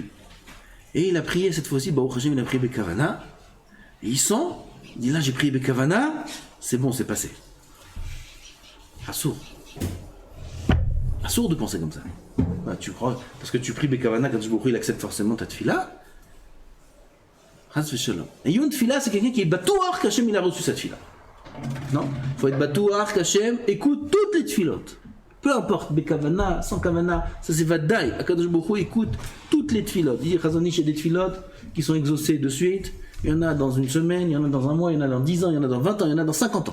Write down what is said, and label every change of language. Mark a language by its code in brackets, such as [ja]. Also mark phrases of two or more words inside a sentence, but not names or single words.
[fr] Et il a prié cette fois-ci, [he] ברוך השם, [fr] il a prié Bekavana. Et il dit là j'ai prié Bekavana, c'est bon, c'est passé. Assour. Assour de penser comme ça. Ah, tu crois, parce que tu pries Bekavana, quand il accepte forcément ta tefila. [he] חס ושלום. [fr] Et une tefila, c'est quelqu'un qui est batouar qu'Hachem il a reçu sa tefila. Non, il faut être batouar qu'Hachem écoute toutes les tefilotes. Peu importe, Bekavana, sans Kavana, ça c'est Vadaï. [he] הקדוש ברוך הוא [fr] écoute toutes les tefilotes. Il dit Chazonish, il y a des tefilotes qui sont exaucées de suite. Il y en a dans une semaine, il y en a dans un mois, il y en a dans 10 ans, il y en a dans 20 ans, il y en a dans 50 ans.